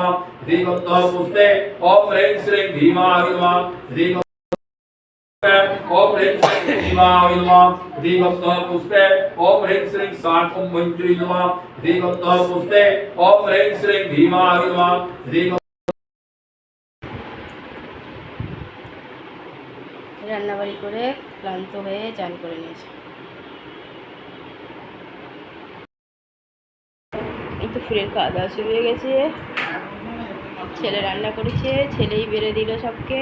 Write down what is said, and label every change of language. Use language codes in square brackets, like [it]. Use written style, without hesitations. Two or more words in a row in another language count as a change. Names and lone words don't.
[sa] दीगंतः पुष्पे ओम ह्रीं श्रीं भीमाय नमः। ओम ह्रीं श्रीं भीमाय नमः। दीगंतः पुष्पे ओम ह्रीं श्रीं शांतं मंजुरी नमः। दीगंतः पुष्पे ओम ह्रीं श्रीं भीमाय नमः। [bn] রান্নাবাড়ি করে ক্লান্ত হয়ে চান করে নিয়েছে। এই তো ফুলের খাওয়া দাওয়া শুরু হয়ে গেছে। ছেলে রান্না করেছে, ছেলেই বেড়ে দিল সবকে।